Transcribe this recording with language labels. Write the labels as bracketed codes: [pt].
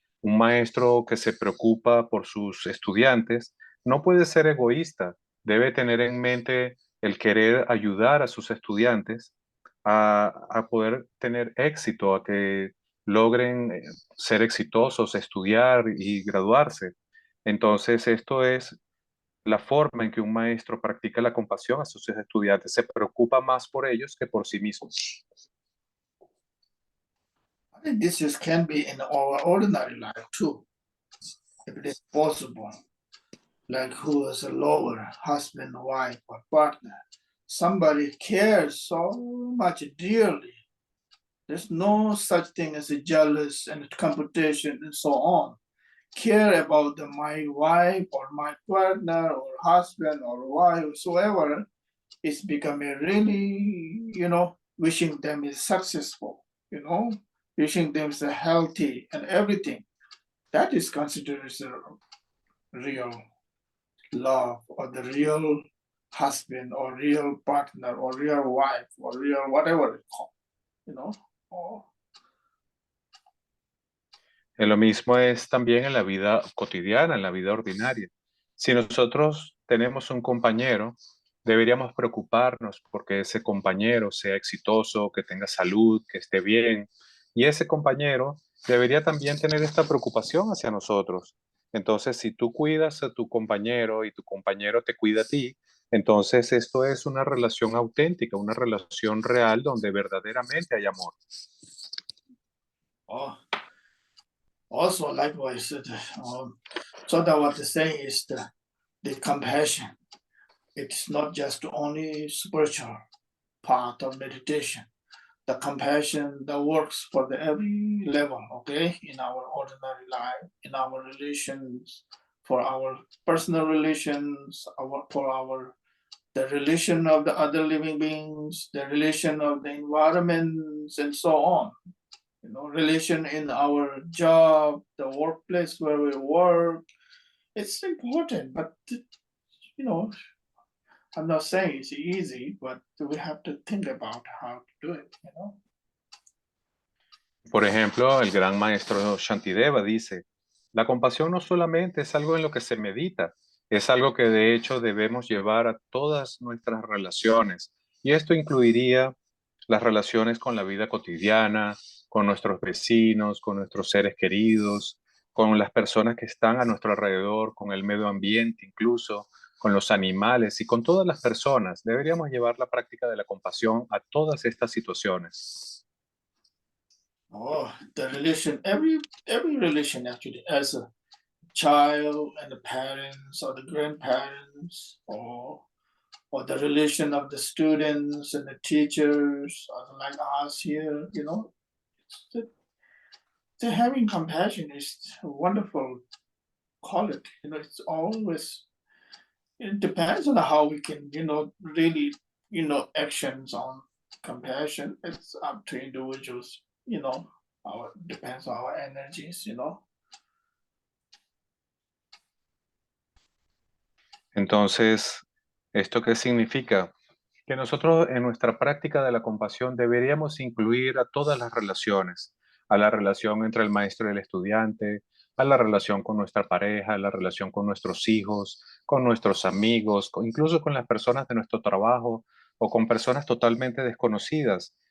[es] Un maestro que se preocupa por sus estudiantes no puede ser egoísta, debe tener en mente el querer ayudar a sus estudiantes a poder tener éxito, a que logren ser exitosos, estudiar y graduarse. Entonces, esto es la forma en que un maestro practica la compasión a sus estudiantes. Se preocupa más por ellos que por sí mismos. [en] I think this just can be in our ordinary life too, if it is possible. Like who is a lover, husband, wife, or partner. Somebody cares so much dearly. There's no such thing as a jealous and competition and so on. Care about my wife or my partner or husband or wife, whosoever, is becoming really, wishing them is successful, wishing them is healthy and everything. That is considered as a real love or the real husband or real partner or real wife or real whatever it's called, you know. Or, [es] Lo mismo es también en la vida cotidiana, en la vida ordinaria. Si nosotros tenemos un compañero, deberíamos preocuparnos porque ese compañero sea exitoso, que tenga salud, que esté bien. Y ese compañero debería también tener esta preocupación hacia nosotros. Entonces, si tú cuidas a tu compañero y tu compañero te cuida a ti, entonces esto es una relación auténtica, una relación real donde verdaderamente hay amor. [en] or also likewise, so that what they say is the compassion. It's not just only spiritual part of meditation. The compassion that works for the every level, okay, in our ordinary life, in our relations, for our personal relations, for our the relation of the other living beings, the relation of the environments, and so on. Relation in our job, the workplace where we work. It's important, but you know, I'm not saying it's easy, but we have to think about how to do it. [es] Por ejemplo, el gran maestro Shantideva dice, la compasión no solamente es algo en lo que se medita, es algo que de hecho debemos llevar a todas nuestras relaciones. Y esto incluiría las relaciones con la vida cotidiana, con nuestros vecinos, con nuestros seres queridos, con las personas que están a nuestro alrededor, con el medio ambiente incluso, con los animales y con todas las personas. Deberíamos llevar la práctica de la compasión a todas estas situaciones. [en] Oh, the relation, every relation actually, as a child and the parents or the grandparents, or the relation of the students and the teachers, or like us here, the, the having compassion is a wonderful quality. It's always, it depends on how we can, really, actions on compassion. It's up to individuals, our depends on our energies. [es] Entonces, ¿esto qué significa? Que nosotros en nuestra práctica de la compasión deberíamos incluir a todas las relaciones, a la relación entre el maestro y el estudiante, a la relación con nuestra pareja, a la relación con nuestros hijos, con nuestros amigos, incluso con las personas de nuestro trabajo o con personas totalmente desconocidas.